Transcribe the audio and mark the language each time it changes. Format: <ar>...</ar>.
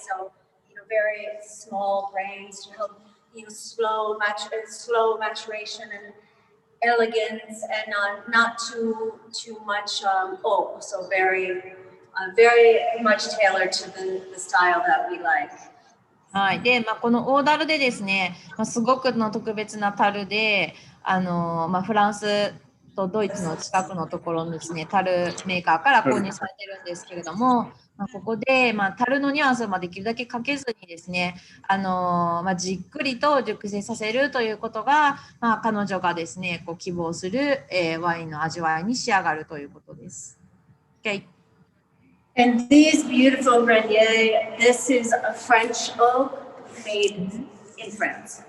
<en>So, very small grains to help, slow maturation and elegance, and not too much oak. So very much tailored to the style that we like.</en> <ja>はい。で、この大樽でですね、すごくの特別な樽で、フランスとドイツの近くのところにですね、樽メーカーから購入されてるんですけれども、ここで、樽のニュアンスをできるだけかけずにですね、じっくりと熟成させるということが、彼女がですね、希望する、ワインの味わいに仕上がるということです。Okay.</ja> <en>And these beautiful Renier, this is a French oak made in France.</en>